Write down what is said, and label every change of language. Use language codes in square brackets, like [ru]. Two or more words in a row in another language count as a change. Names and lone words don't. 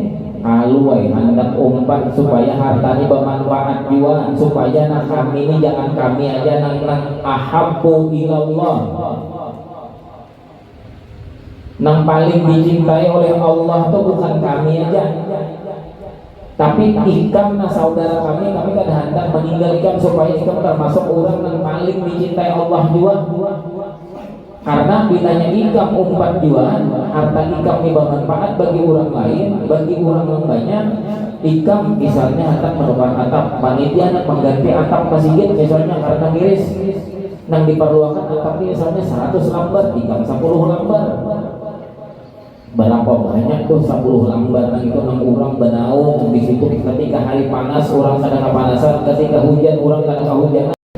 [bjn] Kalau hendak umpan supaya hartanya bermanfaat juga, supaya kami ini jangan kami aja nang [ar] ahabbu ilallah, [bjn] nang paling dicintai oleh Allah tuh bukan kami aja, tapi ikam saudara kami kada hendak meninggalkan supaya ikam termasuk orang yang paling dicintai Allah juga. Karena bilanya ikam umpat jual, harta ikam ini bermanfaat bagi orang lain, bagi orang yang banyak. [id] Ikam misalnya hendak menukar atap, panitia hendak mengganti atap masjid misalnya karena miris, yang diperlukan atap misalnya 100 lembar, ikam 10 lembar. Berapa banyak tuh 10 lembar, nah itu 6 orang benaung di situ ketika hari panas orang kadang kepanasan, ketika hujan orang kadang kehujanan.